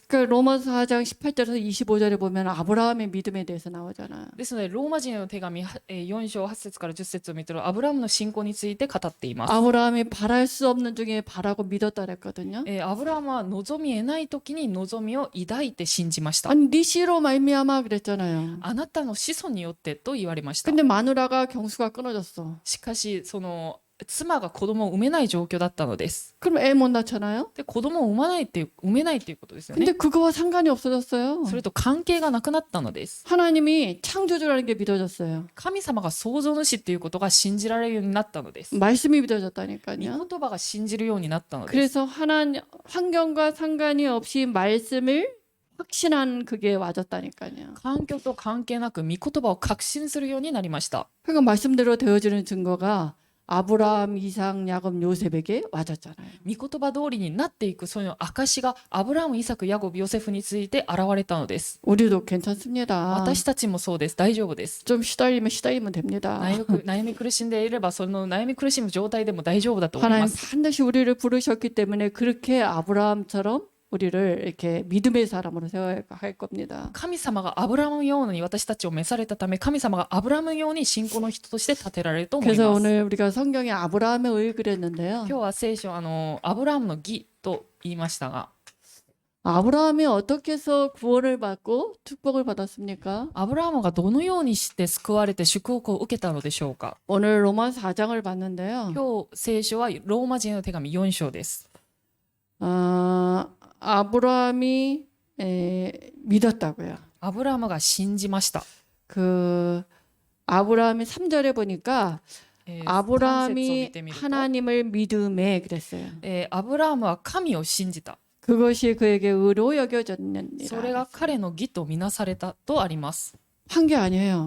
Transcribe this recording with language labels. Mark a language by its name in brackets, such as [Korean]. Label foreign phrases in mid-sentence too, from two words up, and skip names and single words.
[Korean] 그러니까 로마서 4장 18절에서 25절에 보면 아브라함의 믿음에 대해서 나오잖아요. [Japanese] ですので、ローマ人への手紙4章8節から10節を見てるアブラハムの信仰について語っています。 [Korean] 아브라함이 바랄 수 없는 중에 바라고 믿었다 그랬거든요. [Japanese] アブラハムは望み得ない時に望みを抱いて信じました。 [Korean] 아니 네 씨로 말미암아 그랬잖아요. [Japanese] あなたの子孫によってと言われました。 [Korean] 근데 마누라가 경수가 끊어졌어. [Japanese] しかし、その妻が子供を産めない状況だったのです。 [Korean] 그럼 애 못 낳잖아요. [Japanese] で、子供を産めないっていうことですよ [Korean] 근데 [Japanese] ね。 [Korean] 그거와 상관이 없어졌어요. [Japanese] それと関係がなくなったのです。 [Korean] 하나님이 창조주라는 게 믿어졌어요. [Japanese] 神様が創造主っていうことが信じられるようになったのです。 [Korean] 말씀이 [Japanese] 御 [Korean] 믿어졌다니까요. [Japanese] 言葉が信じるようになったのです。 [Korean] 그래서 하나님 환경과 상관이 없이 말씀을 확신한 그게 와졌다니까요. [Japanese] 環境と関係なく御言葉を確信するようになりました。 [Korean] 그러니까 말씀대로 되어지는 증거가 아브라함, 이삭, 야곱, 요셉에게 와졌잖아요. [Japanese] 御言葉通りになっていくその証がアブラハム、イサク、ヤコブ、ヨセフについて現れたのです。 [Korean] 우리도 괜찮습니다. [Japanese] 私たちもそうです。大丈夫です。 [Korean] 좀 시달리면 됩니다. [Japanese] 悩み苦しんでいればその悩み苦しむ状態でも大丈夫だと思い [Korean] 하나님 [Japanese] ます。 [Korean] 반드시 우리를 부르셨기 때문에 그렇게 아브라함처럼 우리를 이렇게 믿음의 사람으로 세워야 할 겁니다. [Japanese] 神様がアブラハムように私たちを召されたため、神様がアブラハムように信仰の人として立てられると思い [Korean] 그래서 [Japanese] ます。 [Korean] 오늘 우리가 성경에 아브라함의 의 그랬는데요. [Japanese] 今日は聖書アブラハムの義と言いましたが、 [Korean] 아브라함이 어떻게 해서 구원을 받고 축복을 받았습니까? [Japanese] アブラハムがどのようにして救われて祝福を受けたのでしょうか。 [Korean] 오늘 로마 4장을 봤는데요. [Japanese] 今日聖書はローマ人への手紙4章です。 [Korean] 아브라함이 믿었다고요. [Japanese] アブラハムが信じました。 [Korean] 그 아브라함이 3절에 보니까 [Japanese] 3節を見 [Korean] 아브라함이 [Japanese] てみると、 [Korean] 하나님을 믿음에 그랬어요. [Japanese] アブラハムは神を信じた。 [Korean] 그것이 그에게 의로 여겨졌느니라. [Japanese] それが彼の義とみなされたとあります。 [Korean] 한 게 아니에요.